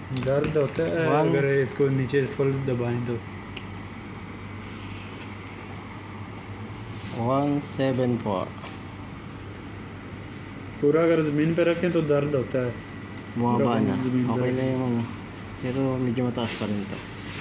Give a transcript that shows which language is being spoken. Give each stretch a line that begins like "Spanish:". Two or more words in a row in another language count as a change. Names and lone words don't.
Hindi: दर्द होता है अगर इसको नीचे फुल दबाएं तो 174. पूरा अगर ज़मीन पे रखें तो दर्द होता है.
Filipino: Bumaba na. Zumindol. Okay na yung ano. Pero medyo mataas pa rin ito.